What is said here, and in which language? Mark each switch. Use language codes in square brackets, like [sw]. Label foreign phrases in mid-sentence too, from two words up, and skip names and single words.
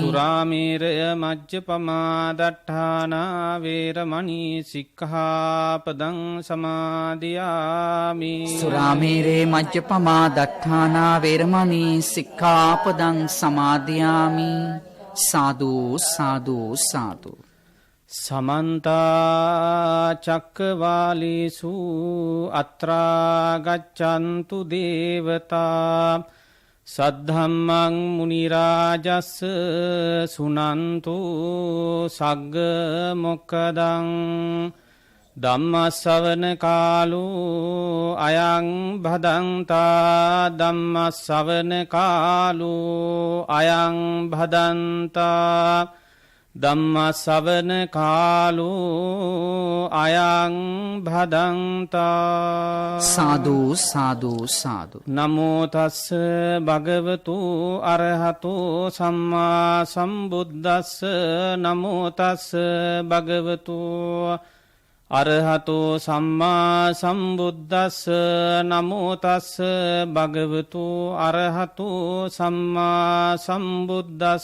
[pi] සුරාමේරය මජ්ජපමා දට්ඨානා වේරමණී සික්ඛාපදං සමාදියාමි. සුරාමේරේ මජ්ජපමා දට්ඨානා වේරමණී සික්ඛාපදං සමාදියාමි. [si] සාදු සාදු සාදු. [pi] සමන්තා චක්කවාලේසු අත්‍රා ගච්ඡන්තු දේවතා සද්ධම්මං මුනි රාජස් සුනන්තු සග්ග මොක්ඛදං ධම්මස්සවන කාලෝ අයං භදන්තා ධම්මස්සවන කාලෝ අයං භදන්තා ධම්මස්සවන කාලෝ අයං භදන්තා [si] සාදු සාදු සාදු [pi] නමෝ තස්ස භගවතු අරහතු සම්මා සම්බුද්දස්ස නමෝ තස්ස භගවතු අරහතු සම්මා සම්බුද්දස්ස නමෝ තස්ස භගවතු අරහතු සම්මා සම්බුද්දස්ස